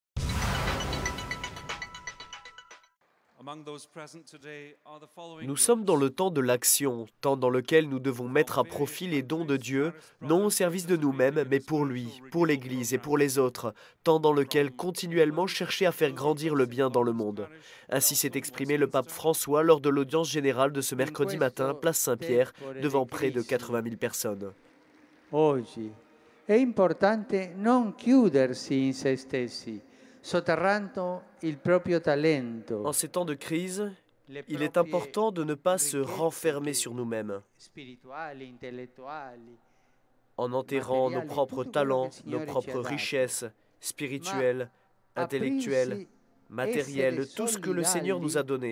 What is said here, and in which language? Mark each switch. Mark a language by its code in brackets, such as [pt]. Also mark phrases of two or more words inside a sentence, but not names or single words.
[fr] Nous sommes dans le temps de l'action, temps dans lequel nous devons mettre à profit les dons de Dieu, non au service de nous-mêmes, mais pour lui, pour l'Église et pour les autres, temps dans lequel continuellement chercher à faire grandir le bien dans le monde. Ainsi s'est exprimé le pape François lors de l'audience générale de ce mercredi matin, place Saint-Pierre, devant près de 80 000 personnes. [it] Oggi è importante non chiudersi in se stessi, sotterrando il proprio talento. [fr] En ces temps de crise, il est important de ne pas se renfermer sur nous-mêmes, en enterrant nos propres talents, nos propres richesses spirituelles, intellectuelles, matérielles, tout ce que le Seigneur nous a donné.